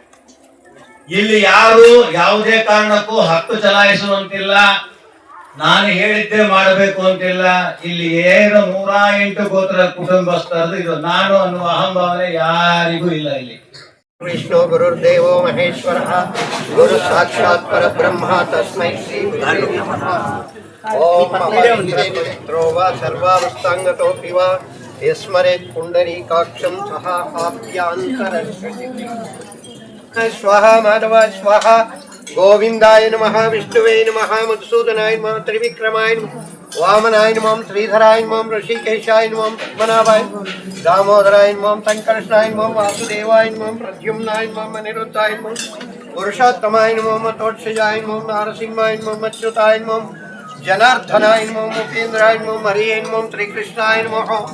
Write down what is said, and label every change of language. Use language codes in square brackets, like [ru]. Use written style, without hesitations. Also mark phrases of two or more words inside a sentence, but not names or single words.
[kn] ಇಲ್ಲಿ ಯಾರು ಯಾವುದೇ ಕಾರಣಕ್ಕೂ ಹಕ್ಕು ಚಲಾಯಿಸುವಂತಿಲ್ಲ, ನಾನು ಹೇಳಿದ್ದೆ ಮಾಡಬೇಕು ಅಂತಿಲ್ಲ. ಇಲ್ಲಿ ಏನು 108 ಗೋತ್ರ ಕುಟುಂಬಸ್ಥರದು ಇದು ನಾನು ಅನ್ನುವ ಅಹಂಭಾವನೆ ಯಾರಿಗೂ ಇಲ್ಲ. ಇಲ್ಲಿ [sa] ವಿಷ್ಣು ಗುರುರ್ದೇವೋ ಮಹೇಶ್ವರ ಗುರು ಸಾಕ್ಷಾತ್ ಪರಬ್ರಹ್ಮ ತಸ್ಮೈ ಶ್ರೀ ಗುರುವೇ ನಮಃ. ಓಂ ಪವಿತ್ರೋ ವಾ ಸರ್ವಾವಸ್ಥಾಂಗತೋಪಿ ವಾ ಯಸ್ಮರೇತ್ ಪುಂಡರೀಕಾಕ್ಷಂ ಸಹ ಆಪ್ಯಾಂತರಶ್ರುತಿ. ಸ್ವಹ ಮಾಧವ ಸ್ವಹ. ಗೋವಿಂದಾಯ ನಮಃ, ವಿಷ್ಣುವೇ ನಮಃ, ಮಧುಸೂದನಾಯ ನಮಃ, ತ್ರಿವಿಕ್ರಮಾಯ ನಮಃ, ವಾಮನಾಯ ನಮಃ, ಶ್ರೀಧರಾಯ ನಮಃ, ಋಷಿಕೇಶಾಯ ನಮಃ, ಪದ್ಮನಾಭಾಯ ನಮಃ, ದಾಮೋದರಾಯ ನಮಃ, ಸಂಕರ್ಷಣಾಯ ನಮಃ, ವಾಸುದೇವಾಯ ನಮಃ, ಪ್ರದ್ಯುಮ್ನಾಯ ನಮಃ, ಅನಿರುದ್ಧಾಯ ನಮಃ, ಪುರುಷೋತ್ತಮಾಯ ನಮಃ, ಮತೋಕ್ಷಜಾಯ ನಮಃ, ನಾರಸಿಂಹಾಯ ನಮಃ, ಅಚ್ಯುತಾಯ ನಮಃ, ಜನಾರ್ದನಾಯ ನಮಃ, ಮುಖೇಂದ್ರಾಯ ನಮಃ, ಹರಿಯೇ ನಮಃ, ಶ್ರೀಕೃಷ್ಣಾಯ ನಮಃ.